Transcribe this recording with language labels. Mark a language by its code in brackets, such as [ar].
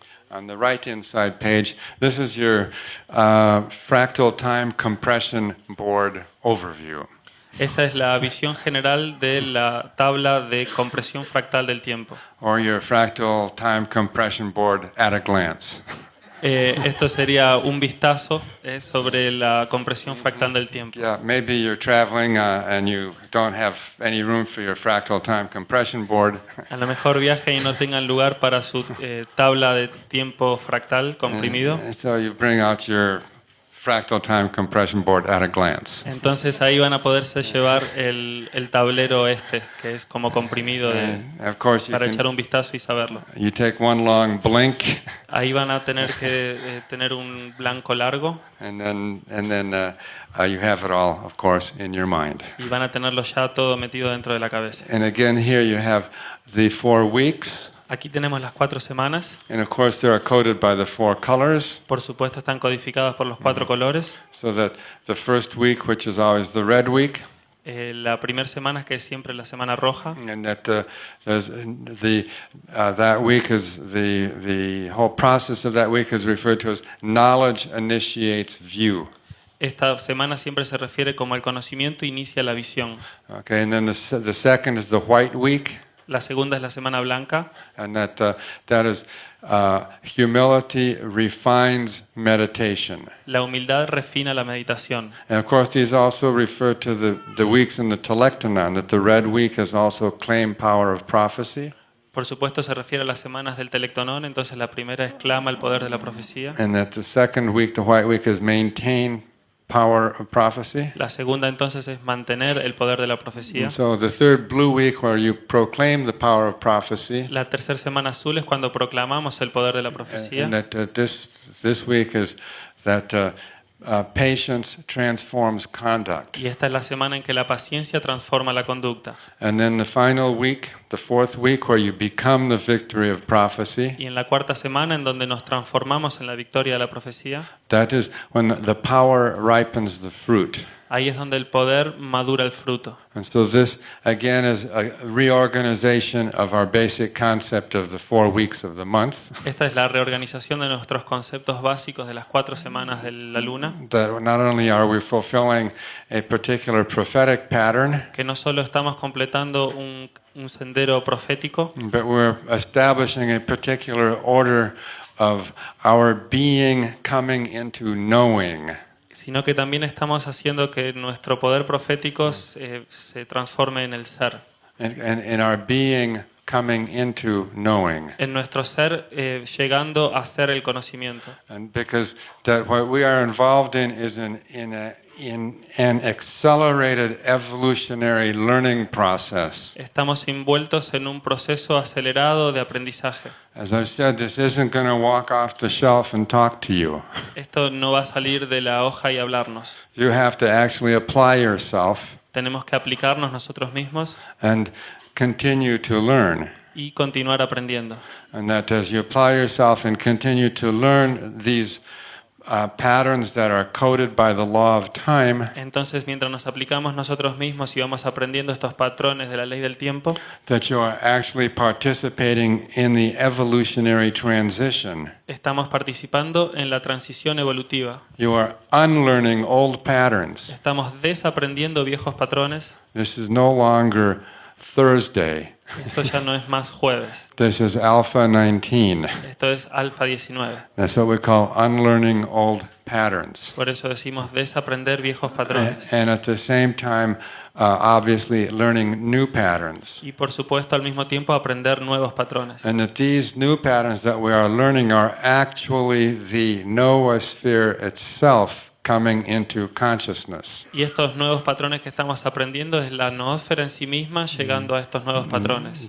[en] on the right inside page, this is your fractal time compression board overview. [es] esta es la visión general de la tabla de compresión fractal del tiempo. [en] Or your fractal time compression board at a glance. [es] Esto sería un vistazo sobre la compresión fractal del tiempo. [en] Yeah, maybe you're traveling and you don't have any room for your fractal time compression board. [es] A lo mejor viaje y no tengan lugar para su tabla de tiempo fractal comprimido. [en] And so you bring out your fractal time compression board at a glance. [es] Entonces ahí van a poderse llevar el tablero que es como comprimido [en] Of course, [es] para echar un vistazo y saberlo. [en] you take one long blink, [es] Ahí van a tener que tener un blanco largo [en] and then you have it all, of course, in your mind. [es] y van a tenerlo ya todo metido dentro de la cabeza. [en] And again, here you have the 4 weeks, [es] Aquí tenemos las 4 semanas. [en] and of course they are coded by the 4 colors. [es] Por supuesto están codificadas por los 4 colores. [en] So that the first week, which is always the red week, [es] La primera semana, que es siempre la semana roja, [en] and that that week is the whole process of that week is referred to as knowledge initiates view. [es] esta semana siempre se refiere como el conocimiento inicia la visión. [en] Okay, and then the second is the white week, [es] La segunda es la semana blanca, [en] and that is humility refines meditation. [es] la humildad refina la meditación. [en] And of course, these also refer to the weeks in the telectonon, that the red week is also claim power of prophecy. [es] Por supuesto se refiere a las semanas del telectonón, entonces la primera exclama el poder de la profecía. [en] And that the second week, the white week, is maintain power of prophecy. [es] La segunda entonces es mantener el poder de la profecía. [en] And so the third blue week, where you proclaim the power of prophecy, [es] La tercera semana azul es cuando proclamamos el poder de la profecía. [en] and that this week is that patience transforms conduct. [es] Y esta es la semana en que la paciencia transforma la conducta. [en] And then the final week, the fourth week where you become the victory of prophecy, [es] Y en la cuarta semana, en donde nos transformamos en la victoria de la profecía, [en] that is when the power ripens the fruit. [es] ahí es donde el poder madura el fruto. [en] And so this, again, is a reorganization of our basic concept of the 4 weeks of the month. [es] Esta es la reorganización de nuestros conceptos básicos de las 4 semanas de la luna, [en] That not only are we fulfilling a particular prophetic pattern, [es] que no solo estamos completando un sendero profético, [en] but we're establishing a particular order of our being coming into knowing. [es] sino que también estamos haciendo que nuestro poder profético se transforme en el ser. [en] And our being coming into knowing. [es] En nuestro ser llegando a ser el conocimiento. [en] And because that what we are involved in is in an accelerated evolutionary learning process. [es] Estamos envueltos en un proceso acelerado de aprendizaje. [en] As I've said, this isn't going to walk off the shelf and talk to you. [es] Esto no va a salir de la hoja y hablarnos. [en] You have to actually apply yourself [es] Tenemos que aplicarnos nosotros mismos [en] and continue to learn. [es] y continuar aprendiendo. [en] And that as you apply yourself and continue to learn these patterns that are coded by the law of time, [es] Entonces, mientras nos aplicamos nosotros mismos y vamos aprendiendo estos patrones de la ley del tiempo, [en] that you are actually participating in the evolutionary transition. [es] estamos participando en la transición evolutiva. [en] You are unlearning old patterns. [es] Estamos desaprendiendo viejos patrones. [en] This is no longer Thursday. [es] Esto ya no es más jueves. [en] This is Alpha 19. [es] Esto es alfa 19. [en] That's what we call unlearning old patterns. [es] Por eso decimos desaprender viejos patrones. [en] And at the same time, obviously, learning new patterns. [es] Y por supuesto al mismo tiempo aprender nuevos patrones. [en] And that these new patterns that we are learning are actually the noosphere itself coming into consciousness. [es] Y estos nuevos patrones que estamos aprendiendo es la noósfera en sí misma llegando a estos nuevos patrones.